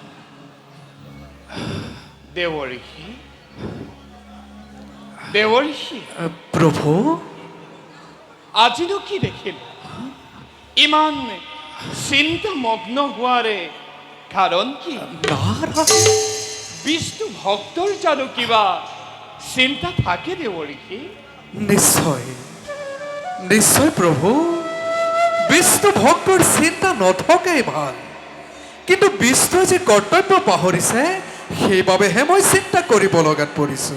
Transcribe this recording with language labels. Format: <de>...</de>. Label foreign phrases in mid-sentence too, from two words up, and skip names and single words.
<as>দেবর্ষি দেবর্ষি প্রভু আজিনো কি দেখিল ইমান চিন্তা মগ্ন হওয়ারে কারণ কি? বিষ্ণু ভক্তর জানো কিবা চিন্তা থাকে দেবর্ষি? নিশ্চয় নিশ্চয় প্রভু বিষ্ণু ভক্তৰ চিন্তা নথকাই ভাল, কিন্তু বিষ্ণুৱে যে কৰ্তব্য পাহৰিছে সেইবাবেহে মই চিন্তা কৰিব লগাত পৰিছো।</as>